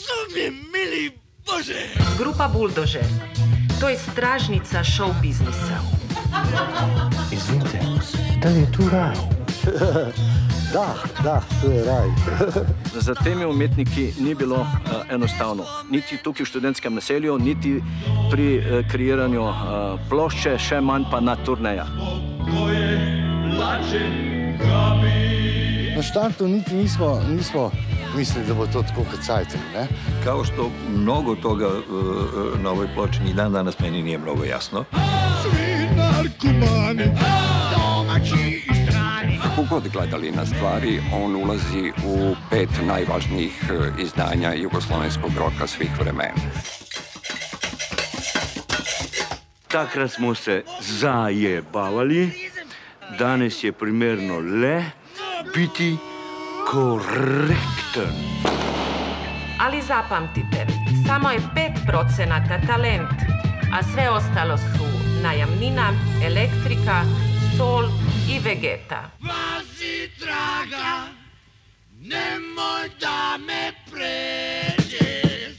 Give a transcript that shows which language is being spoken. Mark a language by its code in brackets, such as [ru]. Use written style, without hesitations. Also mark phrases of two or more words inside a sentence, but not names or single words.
[sr] mi mili Bože! Grupa Buldožer. [hr] To je stražnica [en] show biznisa. [sr] Izvinite, da li je tu raj? Da, tu je raj. [sl] Za temi umetniki ni bilo enostavno. Niti tukaj v študentskem naselju, niti pri kreiranju plošče, še manj pa na turnejah. Na štartu niti nismo mislili da bo to tako kad Cajten, ne? [sr] Kao što mnogo toga na ovoj ploči ni dan danas meni nije mnogo jasno. Svi narkomani, domaći i strani. Kako god gledali na stvari, on ulazi u 5 najvažnijih izdanja jugoslovenskog roka svih vremena. [sl] Takrat smo se zajebavali, danes je primerno le biti korektan. [hr] Ali zapamtite, samo je 5% talent, a sve ostalo su najamnina, elektrika, sol i vegeta. [sr] Vazi draga, nemoj da me pređeš.